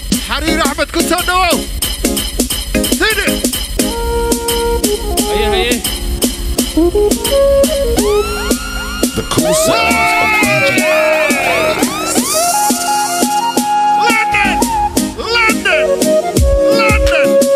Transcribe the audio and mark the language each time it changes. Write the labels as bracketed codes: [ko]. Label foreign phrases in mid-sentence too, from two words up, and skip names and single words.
[so] Xariir Axmed, ku soo dhawow. Sidi. Haye, haye. [en] The cool sounds of D J London! London! London!